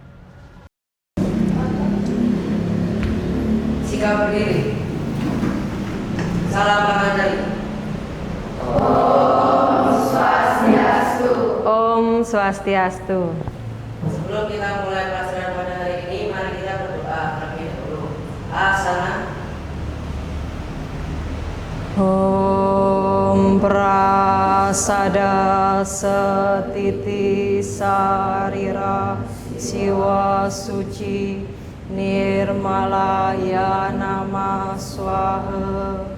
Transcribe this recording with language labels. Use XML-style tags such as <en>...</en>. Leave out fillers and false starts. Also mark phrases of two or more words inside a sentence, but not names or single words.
<id>Sikap berdiri. Salam menghadiri.</id> <sa>Om Swastiastu. Om Swastiastu.</sa> <id>Sebelum kita mulai pelajaran pada hari ini, mari kita berdoa terlebih dahulu. Asana.</id> <sa>Om Prasada Setiti Sarira Siwa Suci Nirmalaya Nama Swaha.</sa>